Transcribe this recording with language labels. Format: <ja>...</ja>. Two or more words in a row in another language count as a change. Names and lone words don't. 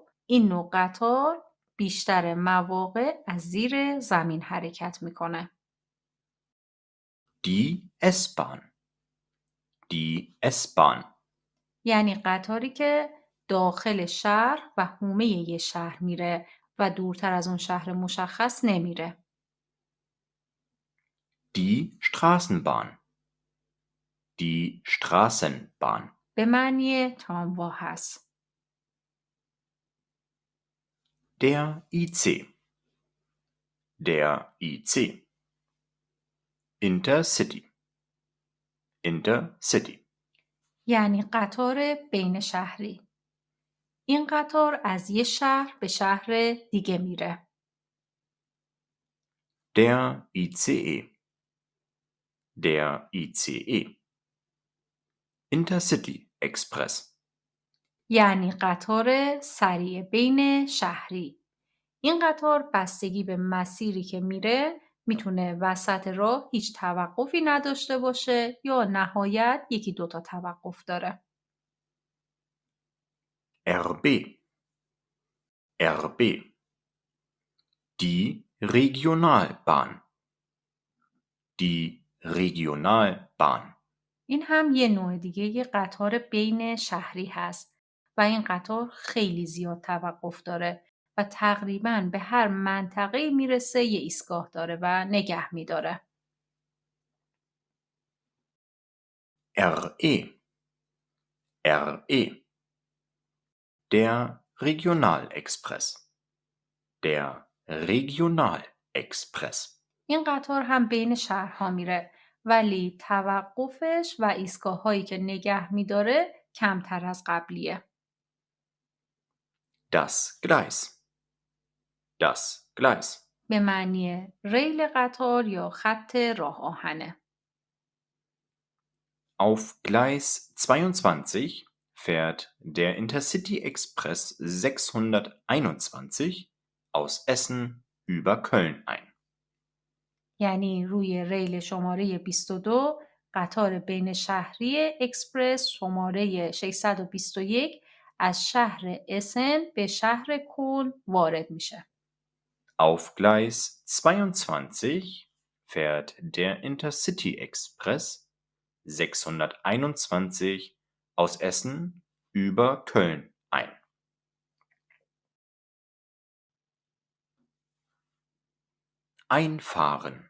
<fa>این نوع قطار بیشتر مواقع از زیر زمین حرکت میکنه.</fa> <de>Die S-Bahn. Die S-Bahn.</de> <fa>یعنی قطاری که داخل شهر و حومه یه شهر میره و دورتر از اون شهر مشخص نمیره.</fa> <de>Die Straßenbahn. Die Straßenbahn.</de> <fa>به معنی تراموا هست.</fa> <de>Der IC. Der IC. Intercity. Intercity.</de> <fa>یعنی قطار بین شهری. این قطار از یه شهر به شهر دیگه میره.</fa> <de>Der ICE. Der ICE. Intercity Express.</de> <fa>یعنی قطار سریع بین شهری. این قطار بستگی به مسیری که میره میتونه وسط راه هیچ توقفی نداشته باشه یا نهایت یکی دوتا توقف داره.</fa> <de>RB. RB. Die Regionalbahn. Die Regionalbahn.</de> <fa>این هم یه نوع دیگه یه قطار بین شهری هست و این قطار خیلی زیاد توقف داره و تقریباً به هر منطقه میرسه یه ایستگاه داره و نگه میداره.</fa> <de>RE. RE. Der Regionalexpress. Der Regionalexpress.</de> <fa>این قطار هم بین شهرها میره ولی توقفش و ایستگاه‌هایی که نگه میداره کمتر از قبلیه.</fa> <de>Das Gleis. Das Gleis.</de> <fa>به معنی ریل قطار یا خط راه آهنه.</fa> <de>Auf Gleis 22 fährt der Intercity Express 621 aus Essen über Köln ein.</de> <fa>یعنی روی ریل شماره 22 قطار بین شهری اکسپرس شماره 621 از شهر اسن به شهر کلن وارد میشه.</fa> <de>Auf Gleis 22 fährt der Intercity Express 621 aus Essen über Köln ein. Einfahren.</de>